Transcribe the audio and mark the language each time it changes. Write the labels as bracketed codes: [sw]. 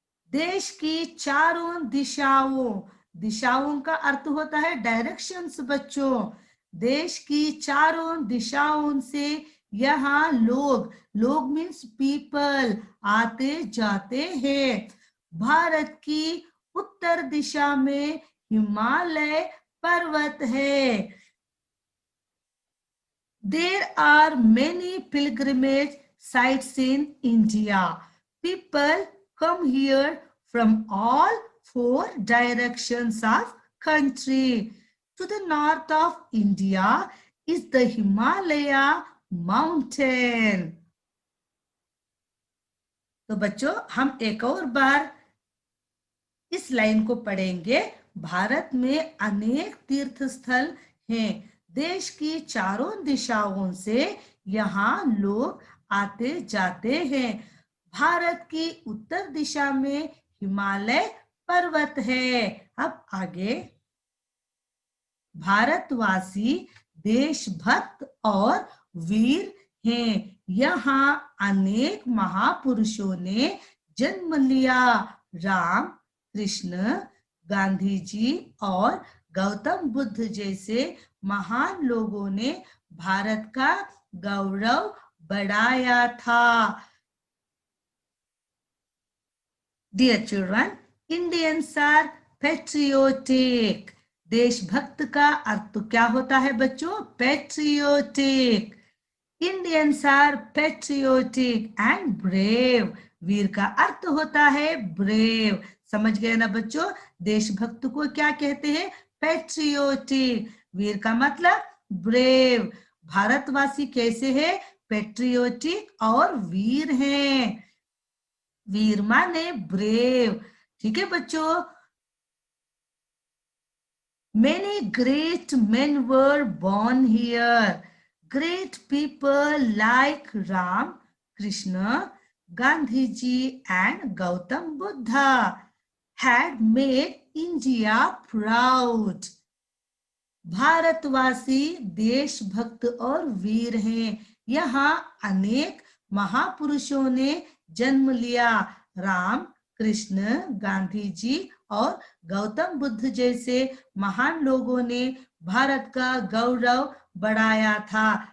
[hi] देश की चारों दिशाओं, दिशाओं का अर्थ होता है डायरेक्शंस बच्चों। देश की चारों दिशाओं से यहाँ लोग, लोग [en] means people, [hi] आते जाते हैं। भारत की उत्तर दिशा में हिमालय पर्वत है। [en] There are many pilgrimage sites in India. People come here from all four directions of country. To the north of India is the Himalaya mountain. [hi] तो बच्चों हम एक और बार इस लाइन को पढ़ेंगे। भारत में अनेक तीर्थ स्थल हैं। देश की चारों दिशाओं से यहाँ लोग आते जाते हैं। भारत की उत्तर दिशा में हिमालय पर्वत है। अब आगे, भारतवासी देशभक्त और वीर हैं। यहाँ अनेक महापुरुषों ने जन्म लिया। राम, कृष्ण, गांधी जी और गौतम बुद्ध जैसे महान लोगों ने भारत का गौरव बढ़ाया था। [en] Dear children, Indians are patriotic. [hi] देशभक्त का अर्थ तो क्या होता है बच्चों? Patriotic. [en] Indians are patriotic and brave. [hi] वीर का अर्थ होता है ब्रेव। समझ गए ना बच्चों? देशभक्त को क्या कहते हैं? पेट्रियोटिक। वीर का मतलब ब्रेव। भारतवासी कैसे हैं? पेट्रियोटिक और वीर हैं। वीर माने ब्रेव। ठीक है बच्चों? [en] Many great men were born here. Great people like Ram, Krishna, Gandhiji and Gautam Buddha had made India proud. [hi] भारतवासी देशभक्त और वीर हैं। यहाँ अनेक महापुरुषों ने जन्म लिया। राम, कृष्ण, गांधी जी और गौतम बुद्ध जैसे महान लोगों ने भारत का गौरव बढ़ाया था।